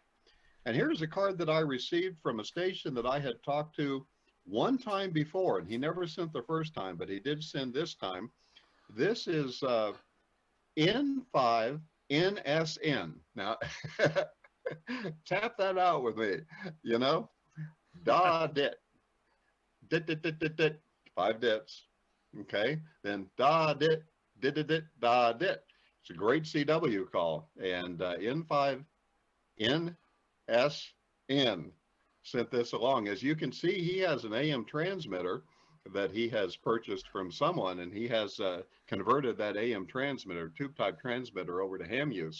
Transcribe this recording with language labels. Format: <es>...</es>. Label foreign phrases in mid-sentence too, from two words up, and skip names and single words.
<en>And here's a card that I received from a station that I had talked to one time before, and he never sent the first time, but he did send this time. This is N5NSN. Now, tap that out with me, you know. Da dit. Dit, dit, dit, dit, dit. 5 dits. Okay. Then da dit, dit, dit, dit, da dit. It's a great CW call. And N5NSN sent this along. As you can see, he has an AM transmitter that he has purchased from someone, and he has converted that AM transmitter, tube type transmitter, over to ham use.</en>